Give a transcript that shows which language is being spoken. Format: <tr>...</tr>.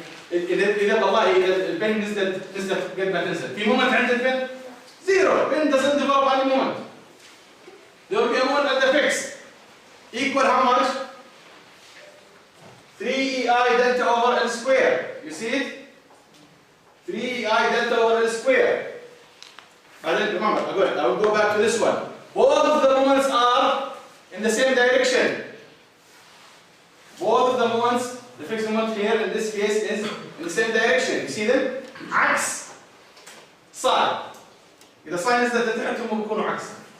<ar>إذا والله إذا البن نزلت قد ما تنزل. في moment عند البن 0.</ar> <en>Pin doesn't develop any moment. There will be a moment at the fixed. Equal how much? 3EI delta over L square. You see it? 3EI delta over L square. And then remember, I will go back to this one. Both of the moments are in the same direction. Both of the moments, the fixed moment here in this case is in the same direction. You see them?</en> <ar>عكس</ar> <en>psi.</en> <ar>إذا ساينز تحتهم بيكونوا عكسها.</ar>